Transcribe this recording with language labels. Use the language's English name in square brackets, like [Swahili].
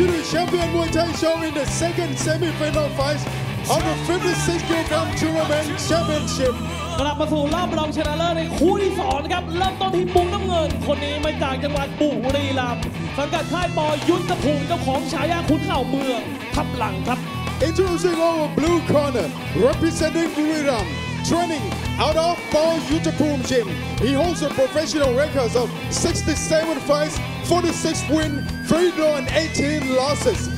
[English] champion Muay Thai show in the second semi-final fight of the 56 kg tournament championship. [Thai] กลับมาสู่รอบรองชนะเลิศในคู่ที่2นะครับเริ่มต้นที่มุมน้ำเงินคนนี้มาจากจังหวัดบุรีรัมย์สังกัดค่ายปอยุทธภูมิเจ้าของฉายาขุนเข่าเมืองทับหลังครับ [English] Introducing our blue corner, representing Buriram, training out of Bout Gym. He holds a professional record of 67 fights, 46 wins, 3 draws, and 18 losses.